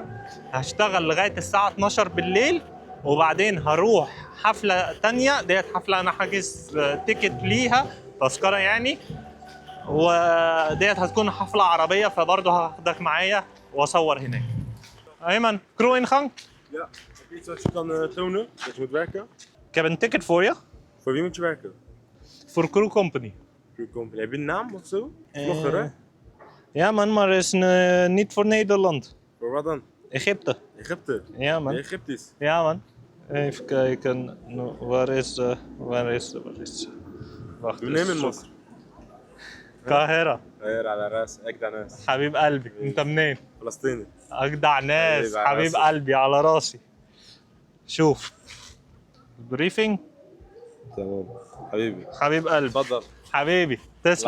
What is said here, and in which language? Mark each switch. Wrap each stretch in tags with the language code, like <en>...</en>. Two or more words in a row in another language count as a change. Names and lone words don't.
<ar>هشتغل لغايه الساعه 12 بالليل، وبعدين هروح حفله تانية. ديت حفله انا حاجز تيكت ليها، تذكره يعني، وديت هتكون حفله عربيه، فبرضه هاخدك معايا واصور هناك.</ar> <nl>ايمن crew ingang. Ja, heb je iets wat je kan tonen dat je moet werken? Ik heb een ticket voor je. Voor wie moet je werken? Voor Crew Company. Crew Company. Heb je een naam of zo? Vlogger hè? Ja man, maar is niet voor Nederland. Voor wat dan? Egypte. Egypte? Ja man. Egyptisch? Ja man. Even kijken, waar is... Wacht We nemen Mosr.</nl> <ar>القاهرة. غير على راس اجدع ناس. حبيب قلبي، انت منين؟ فلسطيني. اجدع ناس، حبيب على حبيب راسي. قلبي على راسي. شوف بريفنج. تمام حبيبي. حبيب قلبي. اتفضل. حبيبي تسلم.</ar>